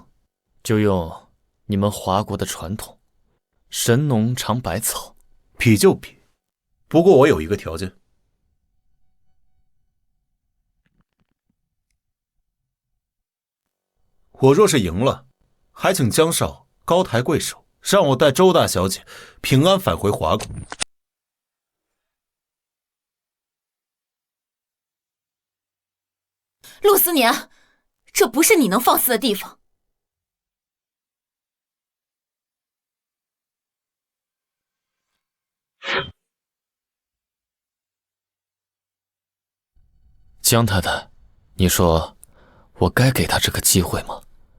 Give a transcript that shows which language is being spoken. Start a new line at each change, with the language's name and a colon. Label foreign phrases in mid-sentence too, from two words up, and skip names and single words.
Chinese: 就用你们华国的传统，神农尝百草。比就比，不过我有一个条件。我若是贏了，還請江少高抬貴手，讓我帶周大小姐平安返回華國。陸思年，這不是你能放肆的地方。江太太，你說我該給他這個機會嗎？